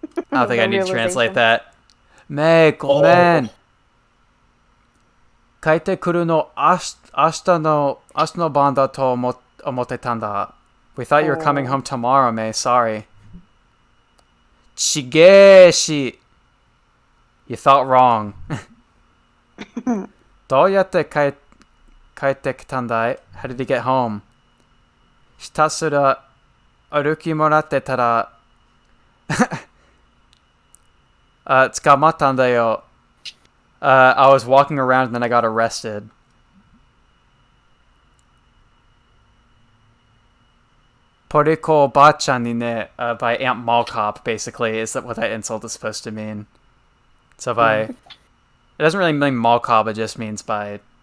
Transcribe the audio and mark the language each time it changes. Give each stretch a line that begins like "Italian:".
English: I don't think I need to translate that.
Japanese: Mei, ごめん. 帰ってくるの明日の晩だと思ってたんだ.
English: We thought you were coming home tomorrow, Mei. Sorry.
Japanese: ちげえし.
English: You thought wrong.
Japanese: どうやって帰ってきたんだい?
English: How did you get home?
Japanese: ひたすら歩きもらってたら捕まったんだよ.
English: I was walking around and then I got arrested.
Japanese: Poriko Bachan ni ne,
English: by Aunt Mall Cop, basically, is that what that insult is supposed to mean. So by... It doesn't really mean Mall Cop, it just means by...